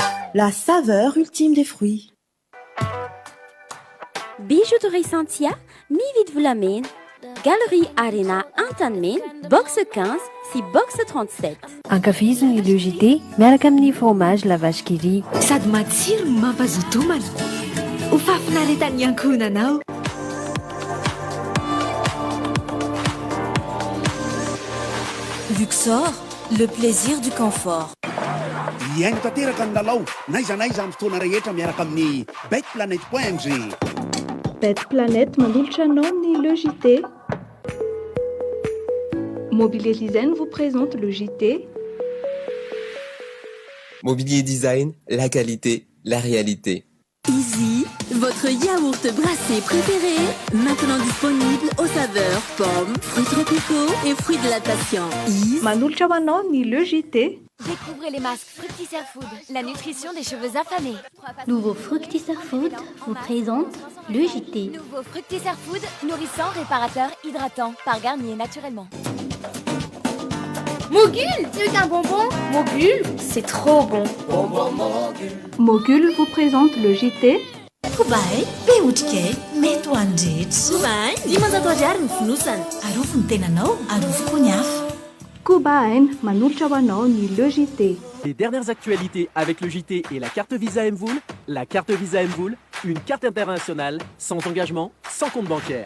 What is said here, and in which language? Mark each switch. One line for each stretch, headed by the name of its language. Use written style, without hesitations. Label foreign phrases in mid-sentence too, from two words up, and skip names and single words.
French: la saveur ultime des fruits.
Malagasy: Bijouterie Santia, mividy volamena. Galerie Arena Antanimena, box 15 sy box 37. Ankafiziny le JT miaraka amin'ny fromage la vache qui rit. Sady matsiro no mampazotomana. Ho fafinaretan'ny ankohonanao.
French: Luxor, le plaisir du confort.
Malagasy: Iaino tanteraka ny lalao naiza amin'ny fotoana rehetra miaraka amin'ny betplanet.ng. Bet Planète manolotra anao ny le JT.
French: Mobilier Design vous présente le JT. Mobilier Design, la qualité, la réalité. Easy, votre yaourt brassé préféré, maintenant disponible aux saveurs pommes, fruits tropicaux et fruits de la passion.
Malagasy: Manolotra ho anao ny le JT.
French: Découvrez les masques Fructisser Food, la nutrition des cheveux affamés. Nouveau Fructisser Food vous présente le JT. Nouveau Fructisser Food, nourrissant, réparateur, hydratant, par Garnier naturellement. Mogul, c'est un bonbon. Mogul, c'est trop bon. Bonbon Mogul. Mogul vous présente le JT.
Malagasy: Kubai, beotrikay, mety ho andrety. Kubai, dimanjato ariary ny fonosana. Arofo ny tenanao, arofo koa ny hafa. Kubaen, manolotra ho anao ny le JT.
French: Les dernières actualités avec le JT et la carte Visa Mvoul. La carte Visa Mvoul, une carte internationale, sans engagement, sans compte bancaire.